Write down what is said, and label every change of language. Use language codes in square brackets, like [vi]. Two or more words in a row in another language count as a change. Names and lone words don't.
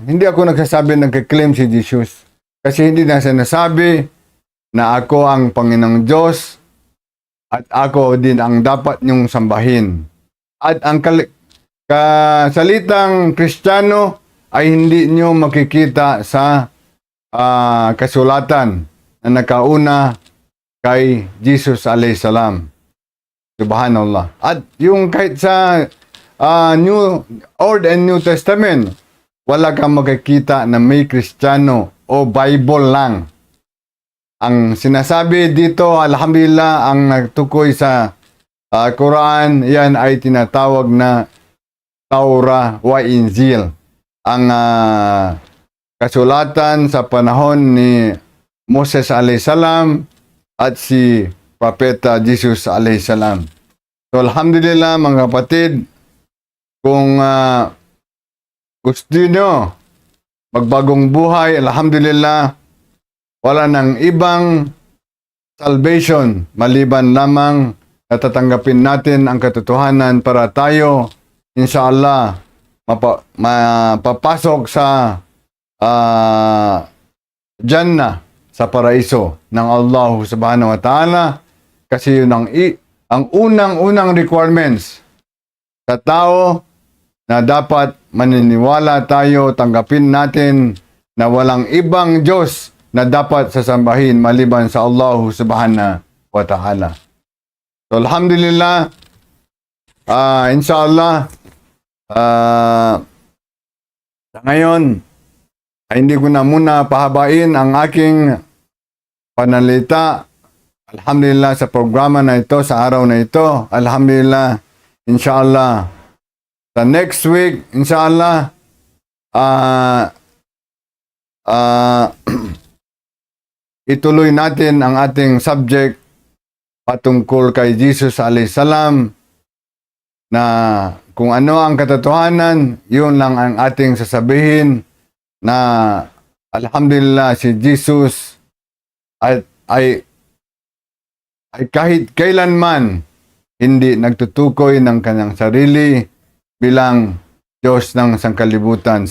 [tl] Hindi ako nagsasabi nagkiklaim si Jesus. Kasi hindi na sinasabi na ako ang Panginoong Diyos at ako din ang dapat niyong sambahin. At ang kasalitang Kristiyano ay hindi niyo makikita sa kasulatan na nakauna kay Jesus [ar] عليه السلام. [tl] Subhanallah. At yung kahit sa New Old and New Testament, wala kang makikita na may Kristiyano o Bible lang. Ang sinasabi dito, alhamdulillah, ang nagtukoy sa Quran, yan ay tinatawag na [ar] توراة و إنجيل. [tl] Ang kasulatan sa panahon ni Moses [ar] عليه السلام [tl] at si Propeta Jesus [ar] عليه السلام. [tl] So alhamdulillah mga kapatid, kung gusto nyo magbagong buhay, alhamdulillah, wala nang ibang salvation maliban lamang na tatanggapin natin ang katotohanan para tayo, inshallah, mapapasok sa Jannah, sa paraiso ng [ar] الله سبحانه و تعالى, [tl] kasi yun ang unang-unang requirements sa tao na dapat maniniwala tayo, tanggapin natin na walang ibang Diyos na dapat sasambahin maliban sa [ar] الله سبحانه و تعالى. [tl] So alhamdulillah, inshallah, sa ngayon, ay hindi ko na muna pahabain ang aking panalita. Alhamdulillah sa programa na ito, sa araw na ito. [ar] الحمد لله إن شاء الله. [tl] Sa [en] next week, [tl] inshallah, ituloy natin ang ating subject patungkol kay Jesus [ar] عليه السلام, [tl] na kung ano ang katotohanan, yun lang ang ating sasabihin, na alhamdulillah si Jesus ay kahit kailanman hindi nagtutukoy ng kanyang sarili bilang Diyos ng sangkalibutan.